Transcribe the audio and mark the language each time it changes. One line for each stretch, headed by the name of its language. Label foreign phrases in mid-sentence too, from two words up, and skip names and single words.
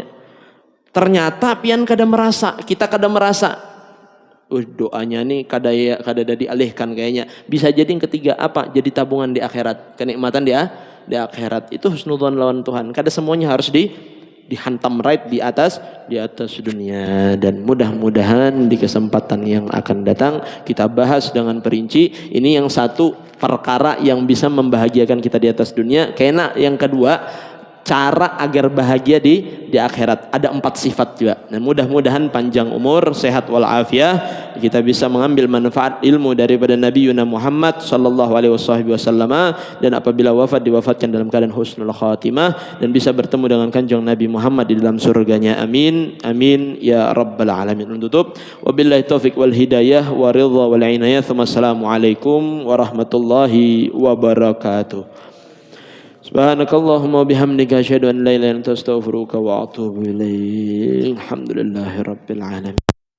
Indonesian: Ternyata pian kada merasa, kita kada merasa. Doanya nih kada dialihkan kayaknya. Bisa jadi yang ketiga apa? Jadi tabungan di akhirat, kenikmatan di akhirat. Itu husnudzon lawan Tuhan. Kada semuanya harus dihantam right di atas dunia. Dan mudah-mudahan di kesempatan yang akan datang kita bahas dengan perinci. Ini yang satu perkara yang bisa membahagiakan kita di atas dunia. Kena yang kedua, cara agar bahagia di akhirat. Ada 4 sifat juga. Dan mudah-mudahan panjang umur, sehat walafiat, kita bisa mengambil manfaat ilmu daripada Nabi Muhammad
Arabic: صلى الله عليه وسلم,
Indonesian: dan apabila wafat diwafatkan dalam keadaan
Arabic: حسن الخاتمة
Indonesian: dan bisa bertemu dengan kanjeng Nabi Muhammad di dalam surganya.
Arabic: آمين. آمين يا رب العالمين. Tutup. وبالله التوفيق والهداية والرضا والعناية. السلام عليكم ورحمة الله وبركاته. سبحانك اللهم وبحمدك أشهد أن لا إله إلا أنت أستغفرك وأتوب إليك. الحمد لله رب العالمين.